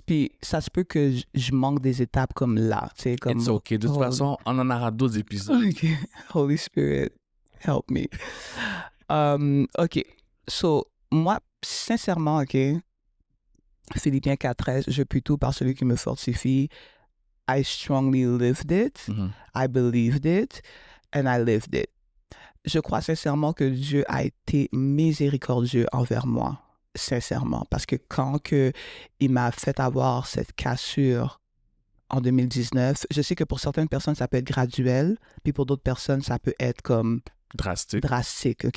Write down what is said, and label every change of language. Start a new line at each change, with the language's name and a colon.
French: Puis ça se peut que je manque des étapes comme là, tu sais, comme...
English: It's okay.
French: De toute façon, on en aura d'autres épisodes.
English: OK. Holy Spirit, help me. OK. So,
French: moi, sincèrement,
English: OK,
French: Philippiens 4:13, je puis tout par celui qui me fortifie.
English: I strongly lived it, I believed it, and I lived it.
French: Je crois sincèrement que Dieu a été miséricordieux envers moi, sincèrement, parce que quand il m'a fait avoir cette cassure en 2019, je sais que pour certaines personnes, ça peut être graduel, puis pour d'autres personnes, ça peut être comme drastique, OK?